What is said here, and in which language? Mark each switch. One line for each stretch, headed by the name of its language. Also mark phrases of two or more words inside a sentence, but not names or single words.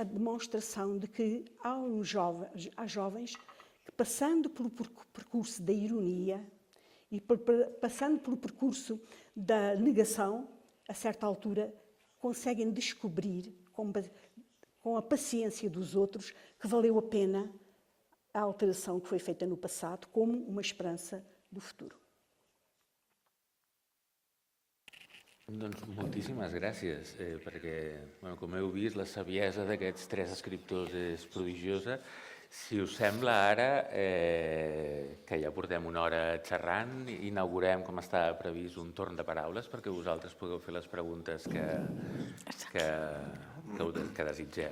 Portuguese: demonstração de que há jovens que, passando pelo percurso da ironia e passando pelo percurso da negação, a certa altura conseguem descobrir, com a paciência dos outros, que valeu a pena a alteração que foi feita no passado como uma esperança do futuro.
Catalan: Doncs moltíssimes gràcies, perquè, com heu vist, la saviesa d'aquests 3 escriptors és prodigiosa. Si us sembla, ara, que ja portem una hora xerrant, inaugurem, com estava previst, un torn de paraules perquè vosaltres pugueu fer les preguntes que desitgeu.